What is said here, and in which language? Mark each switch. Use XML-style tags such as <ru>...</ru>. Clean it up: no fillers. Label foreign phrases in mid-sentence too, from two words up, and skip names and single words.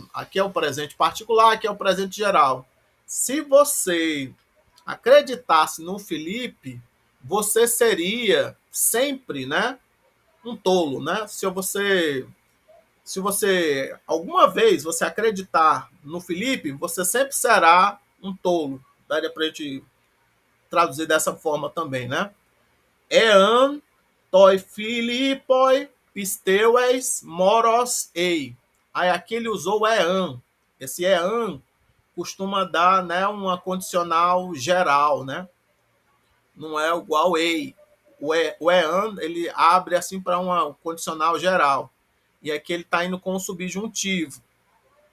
<pt>Aqui é o presente particular, aqui é o presente geral. Se você acreditasse no Felipe, você seria sempre, né, um tolo, né? Se você alguma vez você acreditar no Felipe, você sempre será um tolo. Daria para a gente traduzir dessa forma também, né?</pt> <el>ἐὰν τῷ Φιλίππῳ πιστεύῃς μωρὸς εἶ.</el> <pt>Aí aqui ele usou ean. Esse ean costuma dar, né, uma condicional geral, né? Não é igual ei. O ean ele abre assim para uma condicional geral. E aqui ele está indo com o subjuntivo.</pt>